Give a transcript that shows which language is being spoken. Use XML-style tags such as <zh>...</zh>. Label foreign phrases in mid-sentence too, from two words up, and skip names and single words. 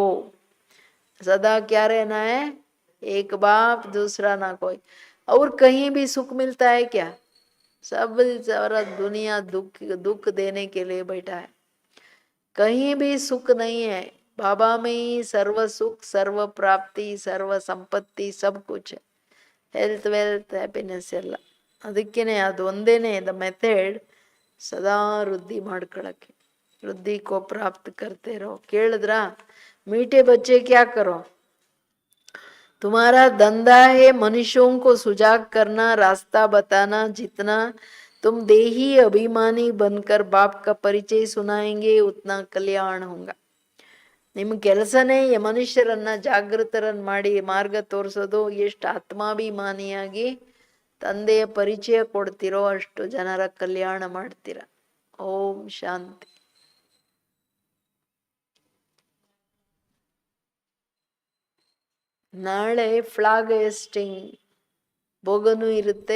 <hi>सदा क्या रहना है? एक बाप दूसरा ना कोई. और कहीं भी सुख मिलता है क्या? सब सारा दुनिया दुख देने के लिए बैठा है. कहीं भी सुख नहीं है. बाबा में ही सर्व सुख, सर्व प्राप्ति, सर्व संपत्ति सब कुछ है.</hi> <en>health wealth happiness ಎಲ್ಲ.</en> <kn>ಅದಕ್ಕೇನೆ ಅದು ಒಂದೇನೆ</kn> <en>the method,</en> <kn>ಸದಾ ವೃದ್ಧಿ ಮಾಡ್ಕೊಳಕ್ಕೆ.</kn> <hi>वृद्धि को प्राप्त करते रहो. ಕೇಳಿದ್ರಾ? मीठे बच्चे क्या करो? तुम्हारा धंधा है मनुष्यों को सुजाग करना, रास्ता बताना. जितना तुम देही अभिमानी बनकर बाप का परिचय सुनाएंगे उतना कल्याण होगा.</hi> <kn>ನಿಮ್ಮ ಕೆಲಸನೇ ಮನುಷ್ಯರನ್ನ ಜಾಗೃತರನ್ನ ಮಾಡಿ ಮಾರ್ಗ ತೋರಿಸೋದು. ಎಷ್ಟು ಆತ್ಮಾಭಿಮಾನಿಯಾಗಿ ತಂದೆಯ ಪರಿಚಯ ಕೊಡ್ತಿರೋ ಅಷ್ಟು ಜನರ ಕಲ್ಯಾಣ ಮಾಡ್ತೀರ. ಓಂ ಶಾಂತಿ. ನಾಳೆ</kn> <en>flag hoisting</en> <kn>ಬೋಗನು ಇರುತ್ತೆ.</kn>